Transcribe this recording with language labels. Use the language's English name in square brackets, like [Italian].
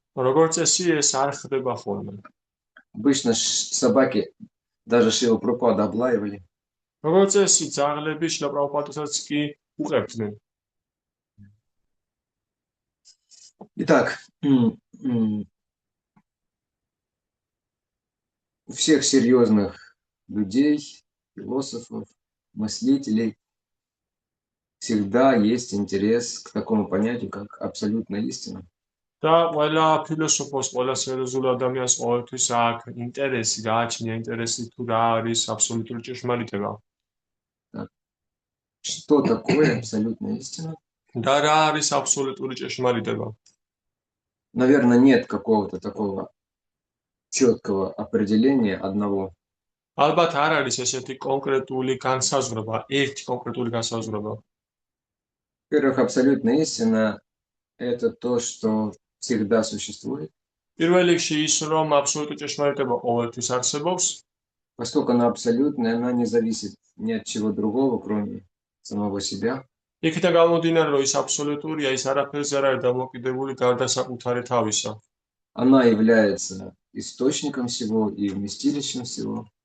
[Georgian] როგორც წესი, ეს არ ხდება ხოლმე. [Russian] Обычно собаки даже Шрила Прабхупада облаивали. [Georgian] როგორც წესი, ძაღლები შილა პრაბჰუპადასაც კი უყებდნენ. [Russian] Итак, у всех серьезных людей, философов, мыслителей всегда есть интерес к такому понятию, как абсолютная истина. [Georgian] და ყველა ფილოსოფოს, ყველა სერიოზულ ადამიანს ყოველთვის აქვს ინტერესი, გააჩნია ინტერესი თუ რა არის აბსოლუტური ჭეშმარიტება. [Russian] Что такое абсолютная истина? [Georgian] და რა არის აბსოლუტური ჭეშმარიტება? [Russian] Наверное, нет какого-то такого четкого определения одного. [Georgian] ალბათ არ არის ესეთი კონკრეტული განსაზღვრება, ერთი კონკრეტული განსაზღვრება. [Russian] Во-первых, абсолютная истина – это то, что всегда существует. [Georgian] პირველ რიგში ის, რომ აბსოლუტური ჭეშმარიტება ყოველთვის არსებობს, [Russian] Поскольку она абсолютная, она не зависит ни от чего другого, кроме самого себя. [Georgian] იქიდან გამომდინარე, რომ ის აბსოლუტურია, ის არაფერზე არ არის დამოკიდებული გარდა საკუთარი თავისა. [Russian] Она является источником всего и вместилищем всего.